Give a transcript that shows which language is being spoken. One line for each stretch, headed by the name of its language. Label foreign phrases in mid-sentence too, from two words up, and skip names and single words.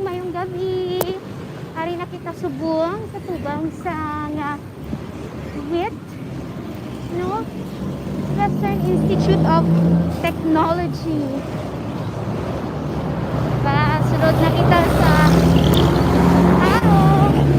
Hiligaynon: Mayong gabi. Ari na kita subong sa tubang sa WIT, no? Western Institute of Technology. Sunod na kita sa araw.